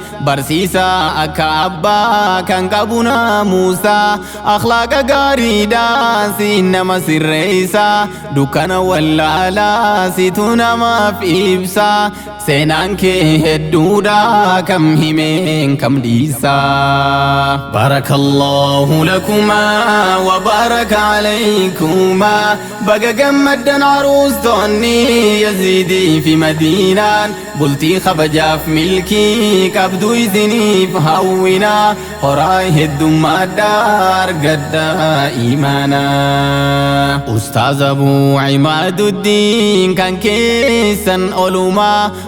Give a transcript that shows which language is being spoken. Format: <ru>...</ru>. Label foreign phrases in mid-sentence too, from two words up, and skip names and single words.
<om>Barsiisa akka abbaa kan qabu naamusa. Akhlaaqa gaariidhaa sin nama sirreessa. Dukkana wallaalaa situ namaaf ibsa. Seenaan kee hedduudha kam himeen kam dhiisa.</om> <ar>بارك الله لكما وبارك عليكما.</ar> <om>Baga gammaddan aruustonni Yaziidii fi Madiinaan. Bultii kabajaaf milkii qabdu isiniif hawwinaa. Horaa heddummaadhaa argadhaa imaanaa. Ustaaz Abu Imaaduddin kan keessan olumaa.</om>